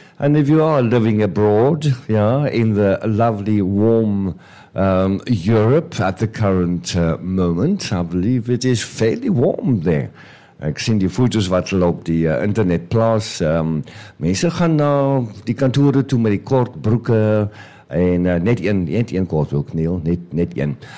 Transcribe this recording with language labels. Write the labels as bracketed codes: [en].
[en] And if you are living abroad, yeah, in the lovely, warm Europe at the current moment, I believe it is fairly warm there. [af] Ek sien die foto's wat hulle op die internet plaas. Mense gaan na die kantore toe met die kort broeke en net een kort broek, Neil, net een.